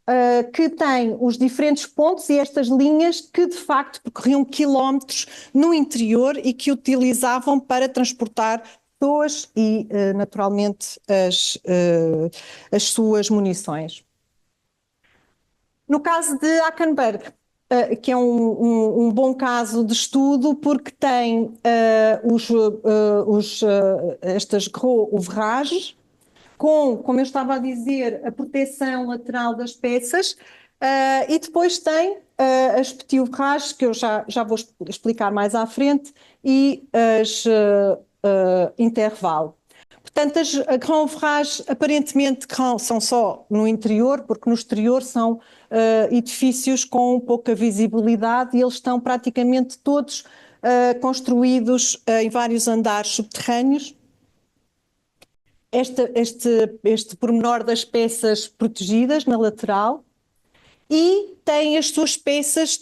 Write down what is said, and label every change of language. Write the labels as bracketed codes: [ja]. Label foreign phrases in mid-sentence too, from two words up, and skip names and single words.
[pt] Que tem os diferentes pontos e estas linhas que de facto percorriam quilómetros no interior e que utilizavam para transportar pessoas e naturalmente as suas munições. No caso de Ackenberg, que é um bom caso de estudo porque tem estas [fr] gros ouvrages, [pt] como eu estava a dizer, a proteção lateral das peças, e depois tem as [fr] petit ouvrages, [pt] que eu já vou explicar mais à frente, e as intervalo. Portanto, as [fr] grand ouvrages [pt] aparentemente são só no interior, porque no exterior são edifícios com pouca visibilidade e eles estão praticamente todos construídos em vários andares subterrâneos. Este pormenor das peças protegidas na lateral e tem as suas peças